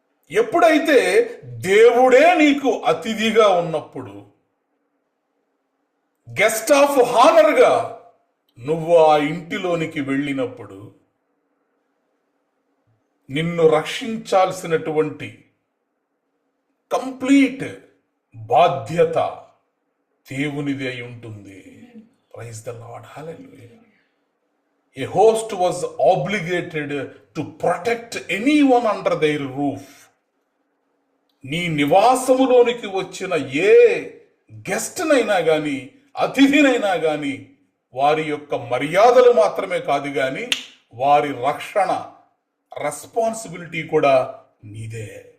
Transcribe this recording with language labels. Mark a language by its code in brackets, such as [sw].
[te] ఎప్పుడైతే దేవుడే నీకు అతిథిగా ఉన్నప్పుడు, గెస్ట్ ఆఫ్ హానర్గా నువ్వు ఆ ఇంటిలోనికి వెళ్ళినప్పుడు, నిన్ను రక్షించాల్సినటువంటి కంప్లీట్ బాధ్యత దేవునిది అయి ఉంటుంది. Praise the lord, hallelujah. [en] A host was obligated to protect anyone under their roof. [te] నీ నివాసములోనికి వచ్చిన ఏ గెస్ట్నైనా కానీ, అతిథినైనా కానీ, వారి యొక్క మర్యాదలు మాత్రమే కాదు కానీ వారి రక్షణ రెస్పాన్సిబిలిటీ కూడా నీదే.